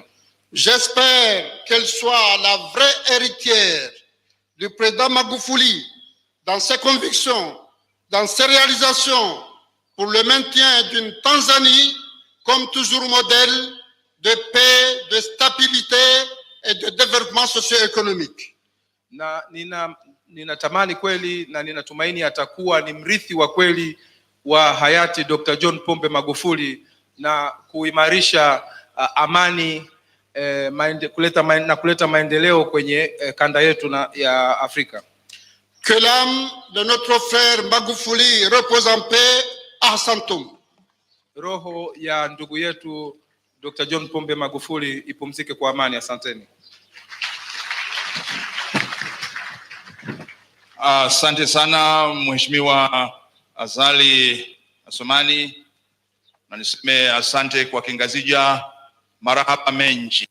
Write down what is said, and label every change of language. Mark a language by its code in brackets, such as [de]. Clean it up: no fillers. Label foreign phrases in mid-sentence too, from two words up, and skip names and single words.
[fr] J'espère qu'elle soit la vraie héritière du président Magufuli dans ses convictions, dans ses réalisations pour le maintien d'une Tanzanie comme toujours modèle de paix, de stabilité et de développement socio-économique. [sw] Na ninatamani kweli na ninatumaini atakuwa ni mrithi wa kweli wa hayati Dr. John Pombe Magufuli na kuimarisha amani, kuleta maendeleo kwenye kanda yetu ya Afrika. [fr] Que l'âme de notre frère Magufuli repose en paix à Santum. [sw] Roho ya ndugu yetu Dr. John Pombe Magufuli ipumzike kwa amani. Asanteni. Asante sana Mheshimiwa Azali Assoumani, na niseme asante kwa Kingazija, [zdj] marahaba menji.